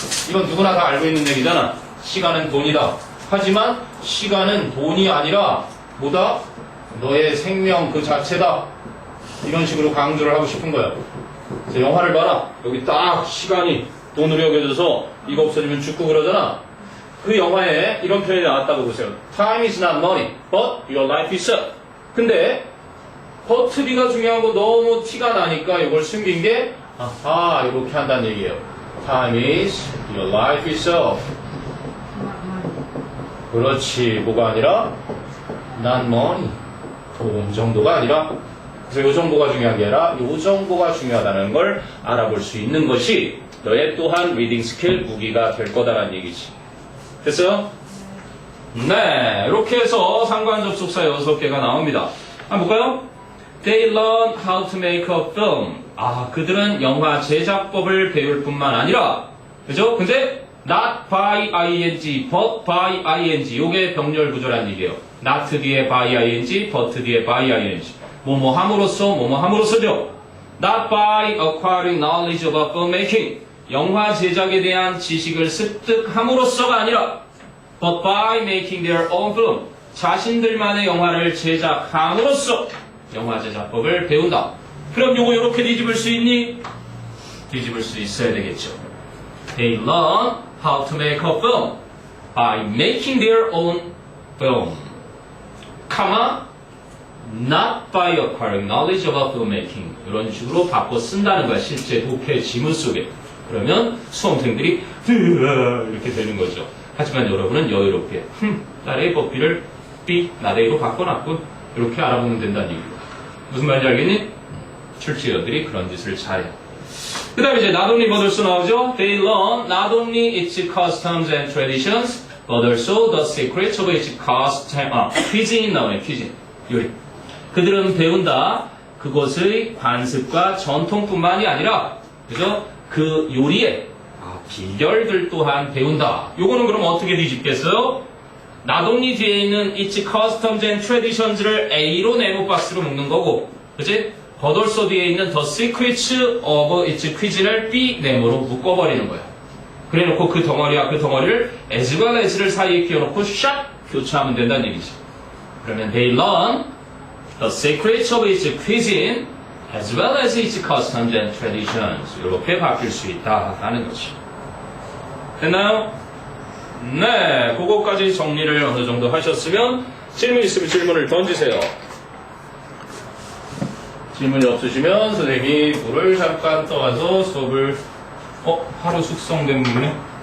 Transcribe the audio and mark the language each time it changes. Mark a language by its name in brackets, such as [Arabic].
[Korean] 이건 누구나 다 알고 있는 얘기잖아. 시간은 돈이다. 하지만 시간은 돈이 아니라 뭐다? 너의 생명 그 자체다. 이런 식으로 강조를 하고 싶은 거예요. 그래서 영화를 봐라. 여기 딱 시간이 돈으로 여겨져서 이거 없어지면 죽고 그러잖아. 그 영화에 이런 표현이 나왔다고 보세요. [English] Time is not money, but your life is. [Korean] 근데 버트비가 중요한 거 너무 티가 나니까 이걸 숨긴 게 이렇게 한다는 얘기예요. [English] Time is your life itself. [Korean] 그렇지. 뭐가 아니라 [English] not money. [Korean] 돈 정도가 아니라, 그래서 요 정도가 중요한 게 아니라 요 정도가 중요하다는 걸 알아볼 수 있는 것이 너의 또한 리딩 스킬 무기가 될 거다라는 얘기지. 됐어요? 네, 이렇게 해서 상관 접속사 6개가 나옵니다. 한번 볼까요? [English] They learn how to make a film. [Korean] 아, 그들은 영화 제작법을 배울 뿐만 아니라, 그죠? 근데 [English] not by ing, but by ing. [Korean] 요게 병렬 구조란 얘기예요. [English] not 뒤에 by ing, but 뒤에 by ing. [Korean] 뭐뭐 함으로써, 뭐뭐 함으로써죠. [English] Not by acquiring knowledge about filmmaking. [Korean] 영화 제작에 대한 지식을 습득함으로써가 아니라 [English] but by making their own film. [Korean] 자신들만의 영화를 제작함으로써 영화 제작법을 배운다. 그럼 요거 이렇게 뒤집을 수 있니? 뒤집을 수 있어야 되겠죠. [English] They learn how to make a film by making their own film. comma, not by acquiring knowledge about filmmaking. [Korean] 이런 식으로 바꿔 쓴다는 거야. 실제 독해 지문 속에. 그러면 수험생들이 이렇게 되는 거죠. 하지만 여러분은 여유롭게 딸의 법비를 B, 나대로 바꿔놨군. 이렇게 알아보면 된다는 얘기입니다. 무슨 말인지 알겠니? 출제자들이 그런 짓을 잘해요. 그 다음에 이제 not only but also 나오죠. [English] They learn not only its customs and traditions but also the secrets of its cuisine [Korean] 나오네. cuisine. 요리. 그들은 배운다. 그것의 관습과 전통뿐만이 아니라 그죠? 그 요리의 비결들 또한 배운다. 요거는 그럼 어떻게 뒤집겠어요? not only 뒤에 있는 [English] its customs and traditions [Korean] 를 A로 네모 박스로 묶는 거고, 그치? but also 뒤에 있는 [English] the secrets of its cuisine [Korean] 을 B 네모로 묶어버리는 거야. 그래 놓고 그 덩어리와 그 덩어리를 as well as를 사이에 끼워놓고 샥 교차하면 된다는 얘기지. 그러면 [English] they learn the secrets of its cuisine as well as its customs and traditions. [Korean] 이렇게 바뀔 수 있다라는 거지. 됐나요? 네, 그거까지 정리를 어느 정도 하셨으면 질문 있으면 질문을 던지세요. 질문이 없으시면 선생님이 물을 잠깐 떠와서 수업을 하루 숙성된 물이네?